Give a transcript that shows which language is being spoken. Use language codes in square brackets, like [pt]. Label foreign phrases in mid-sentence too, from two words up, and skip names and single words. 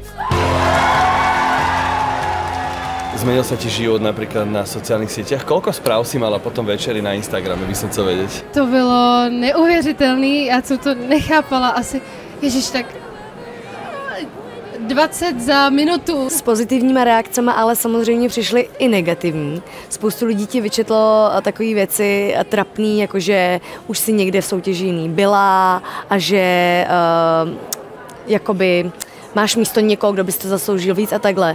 [sk] Zmenil sa ti život napríklad na sociálnych sieťach? Koľko správ si mala potom večeri na Instagrame, by som chcel vedieť? [cs] To bylo neuvěřitelný, já jsem to nechápala asi, ježiš, tak 20 za minutu. S pozitivníma reakcemi, ale samozřejmě přišly i negativní. Spoustu lidí ti vyčetlo takové věci trapný, jakože už si někde v soutěži jiný byla a že jakoby máš místo někoho, kdo bys to zasloužil víc a takhle.